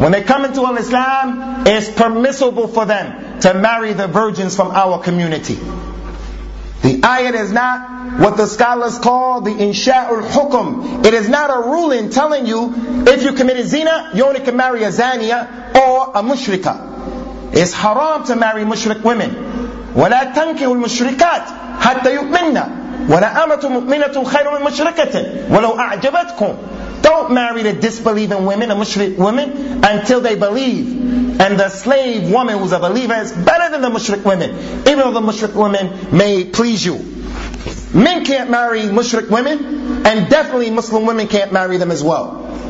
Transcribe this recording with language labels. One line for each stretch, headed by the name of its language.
English: When they come into Islam, it's permissible for them to marry the virgins from our community. The ayat is not what the scholars call the insha'ul hukum. It is not a ruling telling you if you committed zina, you only can marry a zaniya or a mushrika. It's haram to marry mushrik women.
Arabic: ولا تنكحوا المشركات حتى يؤمنن ولا أمة مؤمنة خير من مشركة ولو أعجبتكم.
English: Don't marry the disbelieving women, the mushrik women, until they believe. And the slave woman who's a believer is better than the mushrik women, even though the mushrik women may please you. Men can't marry mushrik women, and definitely Muslim women can't marry them as well.